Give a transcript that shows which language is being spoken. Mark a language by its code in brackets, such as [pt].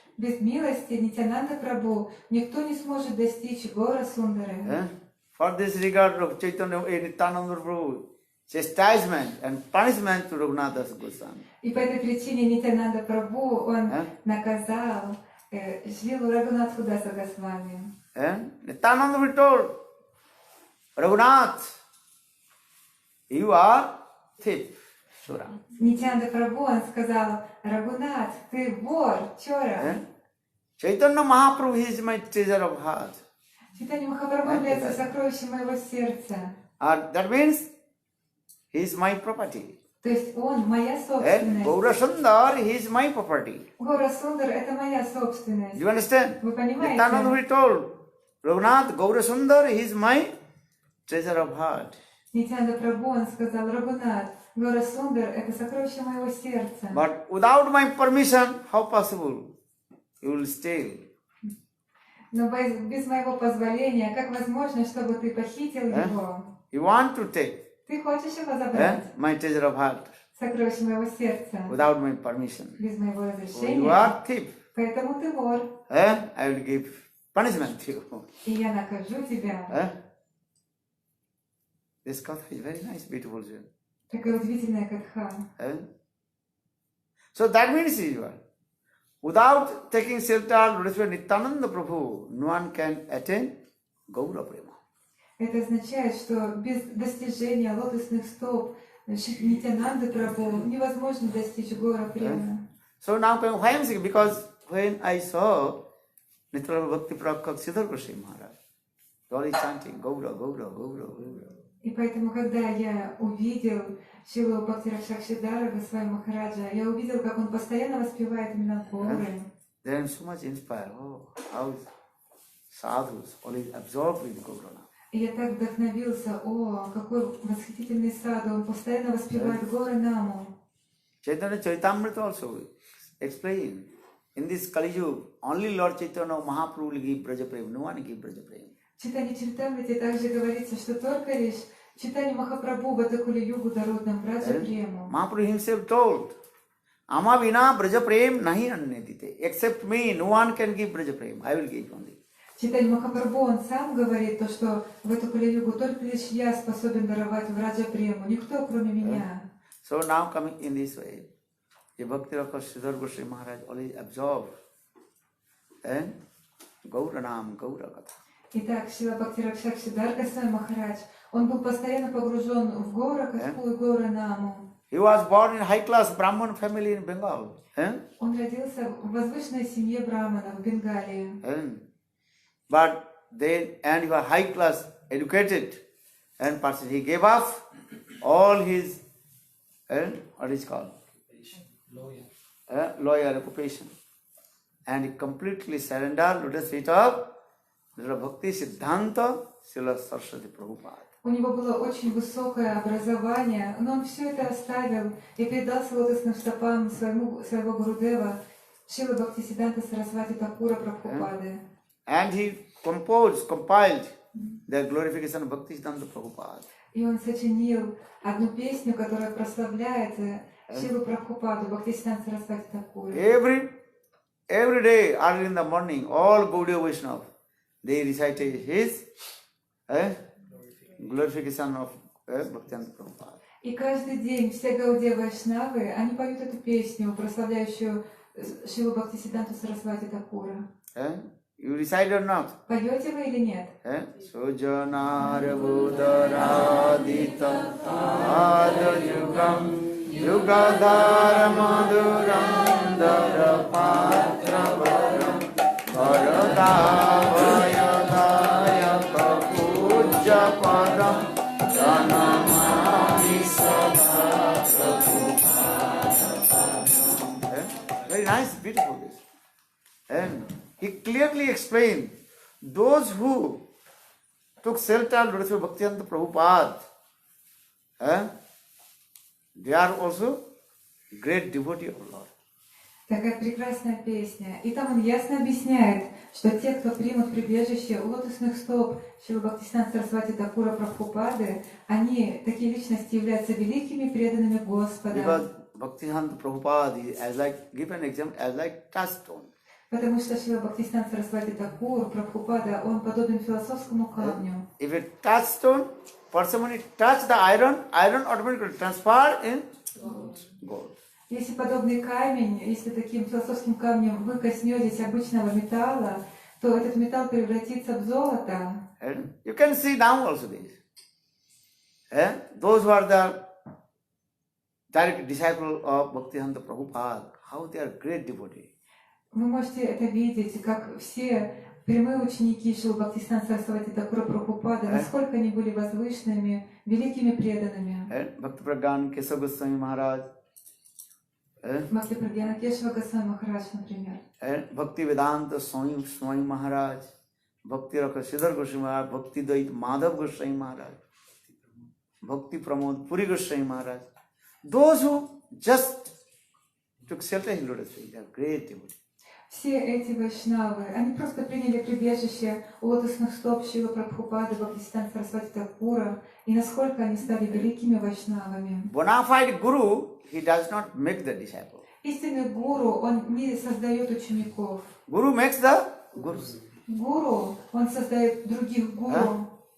[ru] Без милости Нитянанды Прабху никто не сможет достичь Гора Сундары. [en] For this regard of Chaitanya Nityananda Prabhu, chastisement and punishment to Raghunath Goswami. [ru] И по этой причине Нитянанда Прабху, он наказал Шрилу Рагунатху Даса Госвами. [en] Nityananda Prabhu told, Raghunath, you are thief, Shura. [ru] Нитянанда Прабху, он сказал, Рагунат, ты вор, чора. [en] Chaitanya Mahaprabhu is my treasure of heart. [ru] Чайтанья Махапрабху является сокровищем моего сердца. [en] That means he is my property. [ru] То есть он моя собственность. [en] Gaura Sundar, he is my property. [ru] Гора Сундар — это моя собственность. [en] Do you understand? [ru] Вы понимаете? [en] Nityananda Prabhu told, Raghunath, Gaura Sundar, he is my treasure of heart. [ru] Нитянанда Прабху, он сказал, Рагунат, Гора Сундар — это сокровище моего сердца. [en] But without my permission, how possible you will steal? [ru] Но без моего позволения, как возможно, чтобы ты похитил его? [en] You want to take [ru] Ты хочешь его забрать? [en] my treasure of heart [ru] Сокровище моего сердца. [en] without my permission. [ru] Без моего [en] You [ru] разрешения. [en] are thief. [ru] Поэтому ты вор. [en] I will give punishment to you. [ru] И я накажу тебя. [en] This katha is very nice, beautiful. [ru] Такая удивительная катха. [en] So that means without taking shelter of Nityananda Prabhu, no one can attain Gaura Prema. [ru] Это означает, что без достижения лотосных стоп Нитянанды Прабху невозможно достичь Гора Према. [en] So now why I am saying, because when I saw Nityananda Bhakti Prakak Sridhar Goswami Maharaj, all is chanting Gaura, Gaura, Gaura, Gaura. [ru] И поэтому, когда я увидел Шрилу Бхакти Raksak Sridhara Госвами Махараджа, я увидел, как он постоянно воспевает именно горы. [en] Then I am so much inspired. Oh, how sadhus always absorbed with Gaurana. [ru] И я так вдохновился, о, какой восхитительный саду, он постоянно воспевает горы Наму. [en] Chaitanya Charitamrita also explained, in this Kali Yuga, only Lord Chaitanya Mahaprabhu will give Braja Prem, no one give Braja Prem. [ru] В Чайтанье Чаритамрите также говорится, что только лишь Чайтанья Махапрабху в эту Кали-югу дарует нам Браджа Прему. [en] Mahaprabhu himself told, [bn] Ama vina Braja Prem nahi annedite. [en] Except me, no one can give Braja Prem. I will give only. [ru] Чайтанья Махапрабху, он сам говорит, то, что в эту Кали-югу только лишь я способен даровать Браджа Прему, никто кроме меня. [en] So now coming in this way, the Bhakti Raksak Sridhar Goswami Maharaj always absorbed Gauranam, Gaura Katha. [ru] Итак, Шрила Бхакти Raksak Sridhar Goswami Maharaj, он был постоянно погружен в Гора Катху и Гора Наму. [en] He was born in high-class Brahman family in Bengal. [ru] Он родился в возвышенной семье браманов в Бенгалии. [en] But then, and he was high-class, educated, and person. He gave up all his, what is called? Lawyer occupation. And he completely surrendered to the feet of Bhakti Siddhanta Srila Saraswati Prabhupada. [ru] У него было очень высокое образование, но он все это оставил и передался лотосным стопам своего Гурудева Шрила Бхакти Сиддханта Сарасвати Такура Прабхупады. [en] And he compiled the glorification of Bhakti Siddhanta Prabhupada. [ru] И он сочинил одну песню, которая прославляет Шрилу Прабхупаду Бхакти Сиддханта Сарасвати Такура. [en] Every day, early in the morning, all Gaudiya Vaishnava, they recited his glorification of Bhakti Prabhupada. [ru] И каждый день все Гаудия Вайшнавы, они поют эту песню, прославляющую Шрилу Бхакти Сиддханту Сарасвати Такура. [en] You recite or not? [ru] Поете вы или нет? [sa] Sujanar Buddharadita Adayugam Yugadhara Maduram Darapatra Varadavayadayaka Puja Padam Pranamami Sada Prabhupada. [en] Very nice, beautiful this. And he clearly explained those who took shelter of Lord Bhaktivedanta Prabhupada, they are also great devotee of Lord. [ru] Такая прекрасная песня. И там он ясно объясняет, что те, кто примут прибежище у лотосных стоп Шрила Бхактисиданта Сарасвати Такура Прабхупады, они, такие личности, являются великими преданными Господа. [en] Because Bhaktivedanta Prabhupada is, as like, give an example, as like touchstone. [ru] Потому что Шрила Бхактисиданта Сарасвати Такур, Прабхупада, он подобен философскому камню. [en] If a touchstone, person when it touch the iron, iron automatically transfer in gold. [ru] Если подобный камень, если таким философским камнем вы коснетесь обычного металла, то этот металл превратится в золото. [en] And you can see now also this. Those who are the direct disciple of Bhaktivedanta Prabhupada, how they are great devotees. [ru] Вы можете это видеть, как все прямые ученики Шрилы Бхактисиданта Сарасвати Такура Прабхупады, насколько они были возвышенными, великими преданными. [en] Bhakti Pragyan Kesava Goswami Maharaj. [ru] Бхакти Прагьяна Кешава Госвами Махарадж, например. [en] Bhakti Vedanta Swami Maharaj. Bhakti Raksak Sridhar Goswami Maharaj. Bhakti Dait Madhav Goswami Maharaj. Bhakti Pramod Puri Goswami Maharaj. Those who just took shelter in Lotus feet, they are great devotees. [ru] Все эти вайшнавы, они просто приняли прибежище у лотосных стоп Шрилы Прабхупады, Бхактисиданта Сарасвати Такура, и насколько они стали великими вайшнавами. [en] Bona fide guru, he does not make the disciple. [ru] Истинный гуру, он не создает учеников. [en] Guru makes the gurus. [ru] Гуру, он создает других гуру.